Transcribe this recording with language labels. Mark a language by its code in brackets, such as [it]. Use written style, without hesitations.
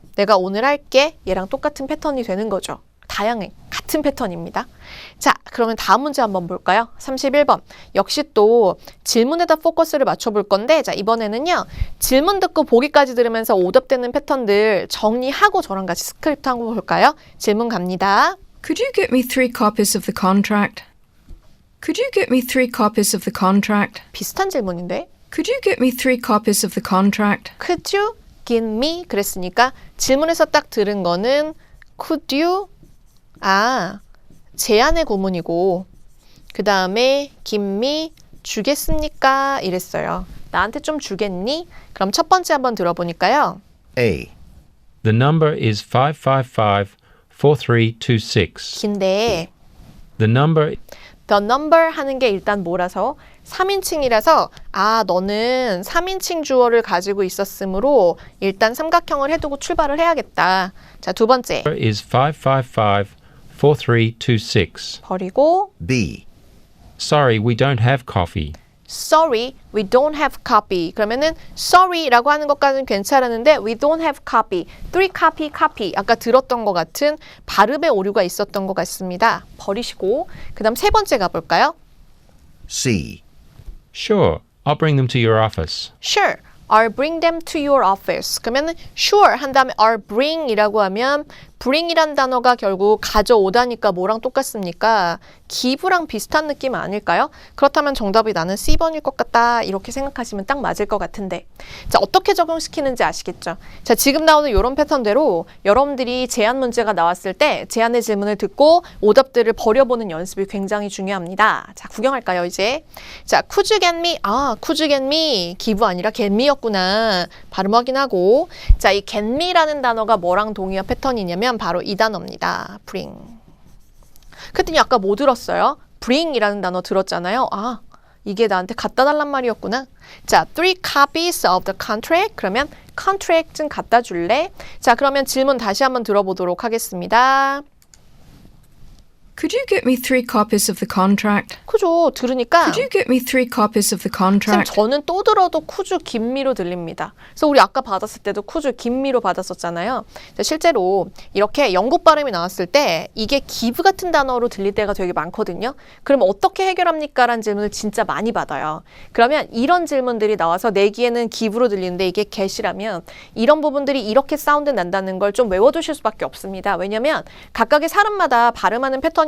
[ko] 내가 오늘 할게. 얘랑 똑같은 패턴이 되는 거죠. 다양해. 같은 패턴입니다. 자, 그러면 다음 문제 한번 볼까요? 31번. 역시 또 질문에다 포커스를 맞춰볼 건데 자, 이번에는요. 질문 듣고 보기까지 들으면서 오답되는 패턴들 정리하고 저랑 같이 스크립트 한번 볼까요? 질문 갑니다. [en] Could you get me 3 copies of the contract? Could you get me 3 copies of the contract? [ko] 비슷한 질문인데 [en] Could you get me 3 copies of the contract? Could you give me? [ko] 그랬으니까 질문에서 딱 들은 거는 [en] Could you? [ko] 아, 제안의 구문이고 그 다음에 [en] give me [ko] 주겠습니까? 이랬어요. 나한테 좀 주겠니? 그럼 첫 번째 한번 들어보니까요. [en] A, The number is 555-4326. [ko] 긴데 [en] The number the number [ko] 하는 게 일단 뭐라서 3인칭이라서 아, 너는 3인칭 주어를 가지고 있었으므로 일단 삼각형을 해두고 출발을 해야겠다. 자, 두 번째. [en] is 555-4326. [ko] 버리고 [en] B, Sorry, we don't have coffee. Sorry, we don't have copy. [ko] 그러면은 sorry라고 하는 것까지는 괜찮았는데 [en] we don't have copy. 3 copy. [ko] 아까 들었던 것 같은 발음의 오류가 있었던 것 같습니다. 버리시고 그 다음 세 번째 가볼까요? [en] C, Sure, I'll bring them to your office. Sure, I'll bring them to your office. [ko] 그러면은 sure 한 다음에 [en] I'll bring [ko] 이라고 하면 bring이란 단어가 결국 가져오다니까 뭐랑 똑같습니까? give랑 비슷한 느낌 아닐까요? 그렇다면 정답이 나는 C번일 것 같다 이렇게 생각하시면 딱 맞을 것 같은데 자, 어떻게 적용시키는지 아시겠죠? 자, 지금 나오는 이런 패턴대로 여러분들이 제안 문제가 나왔을 때 제안의 질문을 듣고 오답들을 버려보는 연습이 굉장히 중요합니다. 자, 구경할까요 이제? 자, [en] could you get me? [ko] 아, could you get me? give 아니라 [en] get me [ko] 였구나. 발음 확인하고 자, 이 [en] get me [ko] 라는 단어가 뭐랑 동의어 패턴이냐면 바로 이 단어입니다. bring. 그랬더니 아까 뭐 들었어요? bring이라는 단어 들었잖아요. 아, 이게 나한테 갖다 달란 말이었구나. 자, [en] 3 copies of the contract. [ko] 그러면 contract 좀 갖다 줄래? 자, 그러면 질문 다시 한번 들어보도록 하겠습니다. [en] Could you get me 3 copies of the contract? [ko] 그죠? 들으니까 [en] Could you get me 3 copies of the [ko] 쌤, [en] contract? [ko] 저는 또 들어도 쿠주 김미로 들립니다. 그래서 우리 아까 받았을 때도 쿠주 김미로 받았었잖아요. 실제로 이렇게 영국 발음이 나왔을 때 이게 give 같은 단어로 들릴 때가 되게 많거든요. 그럼 어떻게 해결합니까? 라는 질문을 진짜 많이 받아요. 그러면 이런 질문들이 나와서 내기에는 give로 들리는데 이게 get이라면 이런 부분들이 이렇게 사운드 난다는 걸 좀 외워두실 수밖에 없습니다. 왜냐면 각각의 사람마다 발음하는 패턴이